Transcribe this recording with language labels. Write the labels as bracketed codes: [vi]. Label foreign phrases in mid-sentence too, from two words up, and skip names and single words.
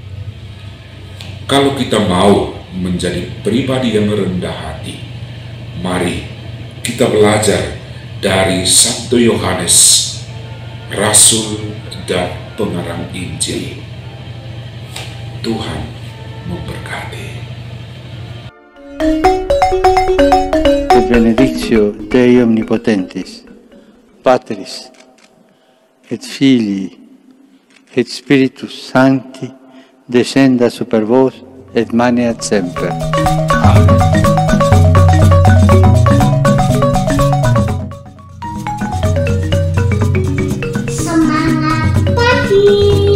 [id] Kalau kita mau menjadi pribadi yang rendah hati, mari kita belajar dari Santo Yohanes, Rasul dan pengarang Injil. Tuhan memberkati. [la] Benedictio Dei Omnipotentis, Patris, et Filii, et Spiritus Sancti, descenda super vos, et maneat semper. [id] Amen. Semangat pagi.